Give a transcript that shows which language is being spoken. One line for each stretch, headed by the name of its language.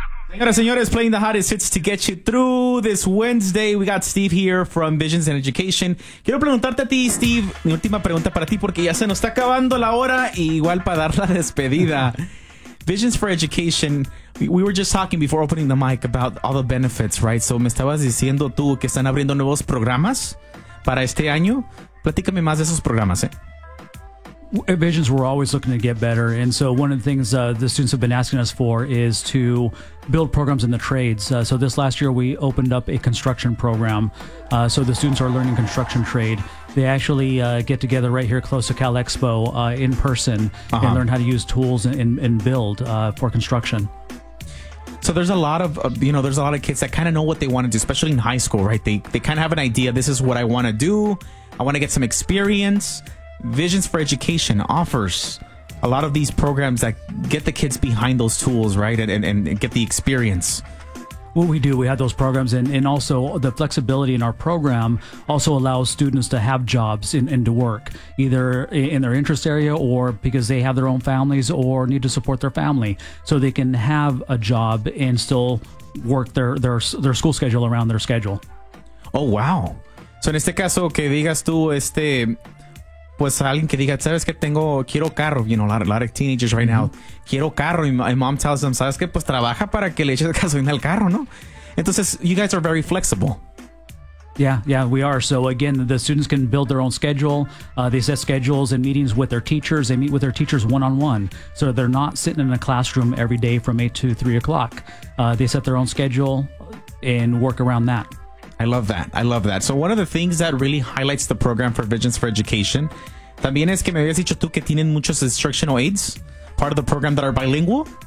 Spanish: Señoras y señores,
English: playing the hottest hits to get you through this Wednesday. We got Steve here from Visions and Education.
Spanish: Quiero preguntarte a ti, Steve, mi última pregunta para ti, porque ya se nos está acabando la hora, y igual para dar la despedida.
English: Visions for Education, we were just talking before opening the mic about all the benefits, right?
Spanish: So me estabas diciendo tú que están abriendo nuevos programas para este año. Platícame más de esos programas, ¿eh?
English: At Visions, we're always looking to get better. And so one of the things the students have been asking us for is to build programs in the trades. So this last year, we opened up a construction program. So the students are learning construction trade. They actually get together right here close to Cal Expo in person and learn how to use tools and build for construction. So there's a lot of, there's a lot of kids that kind of know what they want to do, especially in high school, right? They kind of have an idea. This is what I want to do. I want to get some experience. Visions for Education offers a lot of these programs that get the kids behind those tools, right? And get the experience. What we do, we have those programs, and also the flexibility in our program also allows students to have jobs and to work either in their interest area or because they have their own families or need to support their family. So they can have a job and still work their school schedule around their schedule. Oh, wow.
Spanish: So in este caso, que digas tú, pues alguien que diga, sabes que tengo, quiero carro,
English: a lot of teenagers right now,
Spanish: quiero carro, y
English: my mom tells them,
Spanish: sabes que pues trabaja para que le eches gasolina al carro, ¿no?
English: Entonces, you guys are very flexible. Yeah, we are. So again, the students can build their own schedule. They set schedules and meetings with their teachers. They meet with their teachers one-on-one. So they're not sitting in a classroom every day from 8 to 3 o'clock. They set their own schedule and work around that. I love that. So one of the things that really highlights the program for Visions for Education,
Spanish: también es que me habías dicho tú que tienen muchos
English: instructional aides, part of the program, that are bilingual.